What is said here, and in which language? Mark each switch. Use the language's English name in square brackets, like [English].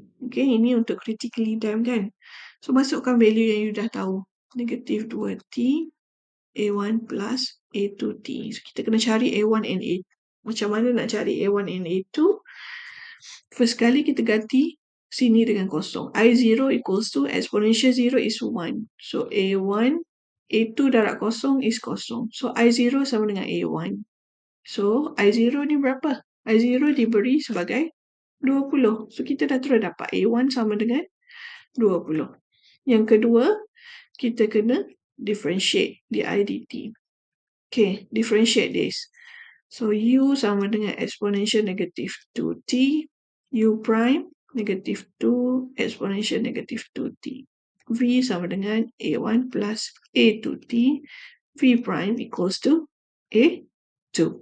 [Malay] Okay, ini untuk critically damped kan. So, masukkan value yang you dah tahu. Negative 2T, A1 plus A2T. So, kita kena cari A1 and A2. Macam mana nak cari A1 and A2? First kali kita ganti sini dengan kosong. [English] I0 equals to exponential 0 is 1. So, A1, A2 [Malay] darab kosong [English] is kosong. [Malay] So, I0 sama dengan A1. So, I0 ni berapa? I0 diberi sebagai 20. So, kita dah terus dapat A1 sama dengan 20. Yang kedua, kita kena differentiate di IDT. [English] Okay, differentiate this. So, U [Malay] sama dengan [English] exponential negative 2T, U prime negative 2 exponential negative 2T. V [Malay] sama dengan [English] A1 plus A2T, V prime equals to A2.